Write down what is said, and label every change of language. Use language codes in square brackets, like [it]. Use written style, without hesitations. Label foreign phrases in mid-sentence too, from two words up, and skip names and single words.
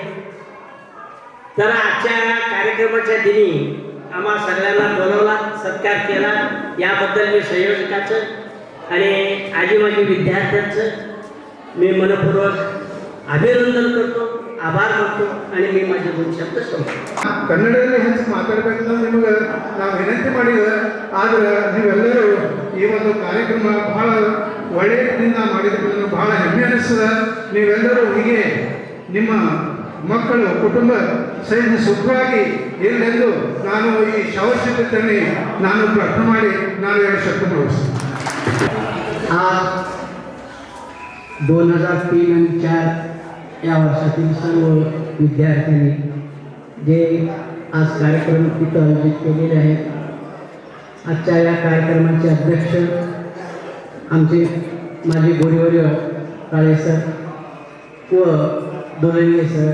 [mr] तर आजच्या कार्यक्रमाच्या दिनी आम्हा सगळ्यांना बोलवला, सत्कार केला, याबद्दल मी संयोजकाचं आणि आजी माझी विद्यार्थ्यांचं मी मनपूर्वक अभिनंदन करतो, आभार मानतो आणि मी माझे 2 शब्द संपतो. [kn] ಕನ್ನಡದಲ್ಲಿ ಹೆಚ್ಚು ಮಾತಾಡಬೇಕಂತ ನಿಮಗೆ ನಾವು ವಿನಂತಿ ಮಾಡಿದ್ರೆ, ಆದ್ರೆ ನೀವೆಲ್ಲರೂ ಈ ಒಂದು ಕಾರ್ಯಕ್ರಮ ಬಹಳ ಒಳ್ಳೆಯ ರೀತಿಯಿಂದ ಮಾಡಿದ್ರೆ ಬಹಳ ಹೆಮ್ಮೆ ಅನಿಸ್ತದೆ. ನೀವೆಲ್ಲರೂ ಹೀಗೆ ನಿಮ್ಮ ಮಕ್ಕಳು ಕುಟುಂಬ ಸಹಿತ ಸುಖವಾಗಿ ಇರಲೆಂದು ನಾನು ಈ ಶಾವಶ್ಯಕತೆಯಲ್ಲಿ ನಾನು ಪ್ರಾರ್ಥನೆ ಮಾಡಿ ನಾನು 2 ಶಬ್ದ ಮುಗಿಸ್ತೀನಿ. [mr] आज 2003 आणि 4 या वर्षातील सर्व विद्यार्थ्यांनी जे आज कार्यक्रम तिथं आयोजित केलेले आहेत, आजच्या या कार्यक्रमाचे अध्यक्ष आमचे माझे गुरुवर्य काळे सर व दोलंगे सर,